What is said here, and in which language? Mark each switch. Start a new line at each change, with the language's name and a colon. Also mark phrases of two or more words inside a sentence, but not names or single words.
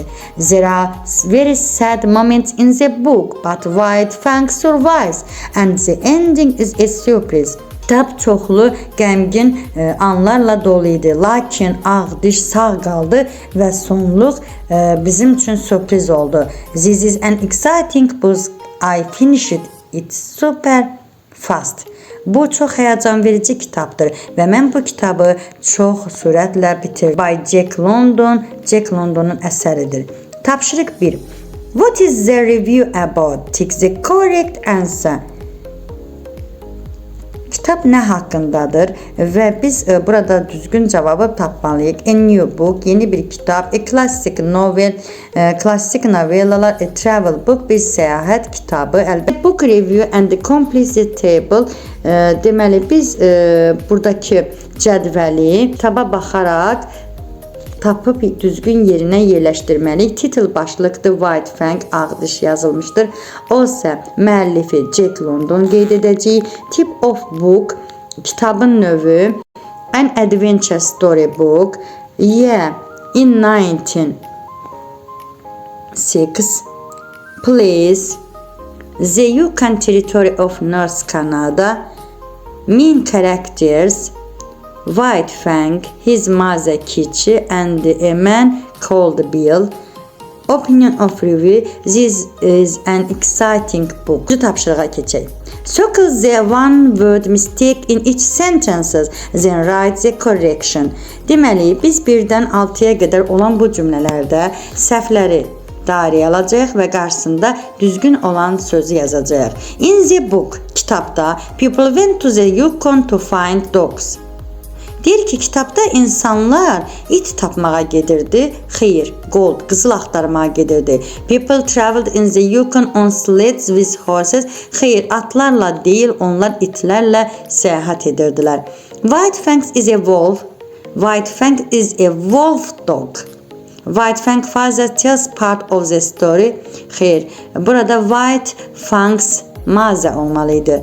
English: There are very sad moments in the book, but White Fang survives and the ending is a surprise.
Azerbaijani: Kitab çoxlu qəmgin anlarla dolu idi. Lakin ağ diş sağ qaldı və sonluq bizim üçün sürpriz oldu.
English: This is an exciting book. I finished it super fast.
Azerbaijani: Bu çox həyəcan verici kitabdır və mən bu kitabı çox sürətlə bitirdim. By Jack London, Jack Londonun əsəridir. Tapşırıq 1.
English: What is the review about? Tick the correct answer.
Azerbaijani: Kitab nə haqqındadır və biz burada düzgün cavabı tapmalıyıq.
English: A new book,
Azerbaijani: yeni bir kitab.
English: A classic novel,
Azerbaijani: klassik novellalar.
English: A travel book,
Azerbaijani: bir səyahət kitabı. Əlbəttə,
English: book review and the complete table.
Azerbaijani: Deməli, biz buradakı cədvəli kitaba baxaraq tapıb düzgün yerinə yerləşdirməliyik. Title başlıqdır, White Fang, ağ diş yazılmışdır. O isə müəllifi Jack London qeyd edəcəyik.
English: Tip of book,
Azerbaijani: kitabın növü,
English: an adventure story book, year in 1906, place, the Yukon territory of North Canada, main characters, White Fang, his mother Kitty and a man called Bill. Opinion of review, this is an exciting book.
Azerbaijani: Bu tapşırığa keçək.
English: Circle the one word mistake in each sentences, then write the correction.
Azerbaijani: Deməli, biz 1-dən 6-ya qədər olan bu cümlələrdə səhvləri dairəyə alacağıq və qarşısında düzgün olan sözü yazacağıq.
English: In the book, kitabda, people went to the Yukon to find dogs.
Azerbaijani: Deyir ki, kitabda insanlar it tapmağa gedirdi. Xeyr, gold, qızıl axtarmağa gedirdi.
English: People traveled in the Yukon on sleds with horses.
Azerbaijani: Xeyr, atlarla deyil, onlar itlərlə səyahət edirdilər.
English: Whitefang is a wolf. Whitefang is a wolf dog. Whitefang father tells part of the story.
Azerbaijani: Xeyr, burada
English: Whitefang's mother
Azerbaijani: olmalıydı.